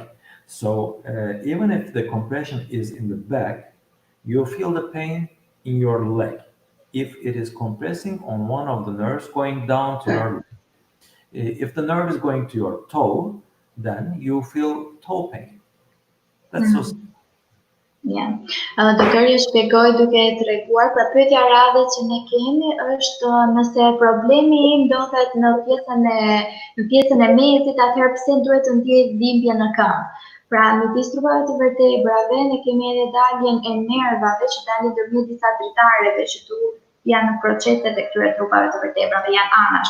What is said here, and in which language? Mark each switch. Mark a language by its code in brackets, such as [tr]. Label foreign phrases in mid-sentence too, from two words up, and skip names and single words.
[en] So even if the compression is in the back, you feel the pain in your leg if it is compressing on one of the nerves going down to your leg. If the nerve is going to your toe, then you feel toe pain. That's so simple. Yeah. [sq] Doktori shpjegoi duke treguar, pra pyetja radhe që ne kemi është nëse problemi ndodhet në pjesën e mesit, atëherë pse duhet të ndjej dhimbje në këmbë. Pra midis trupave të vertebrave ne kemi edhe daljen e nervave që dalin ndërmjet disa dritareve që janë në proceset e këtyre trupave të vertebrave, janë anash.